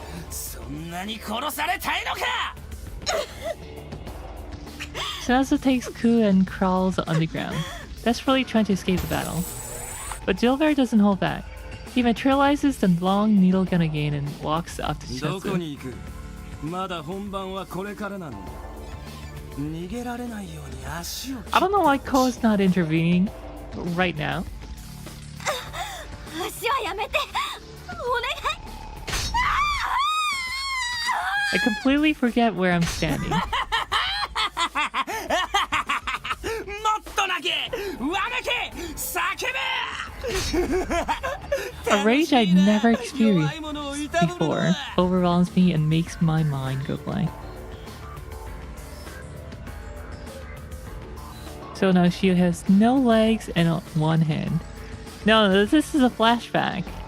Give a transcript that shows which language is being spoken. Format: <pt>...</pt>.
<ja>そんなに殺されたいのか。</ja> <en>Chinatsu takes Ku and crawls underground, desperately trying to escape the battle. But Gilbert doesn't hold back. He materializes the long needle gun again and walks up to</en> <ja>どこに</ja> <en>Chinatsu.</en> <ja>行く。まだ本番はこれからなんだ。逃げられないように足を。</ja> <en>I don't know why Ko is not intervening right now.</en> <ja>足はやめて。お願い。</ja> <en>I completely forget where I'm standing.</en> <ja>もっと投げ、わめけ、叫べ。</ja> <en>A rage I'd never experienced before overwhelms me and makes my mind go blank. So now she has no legs and one hand. No, this is a flashback.</en>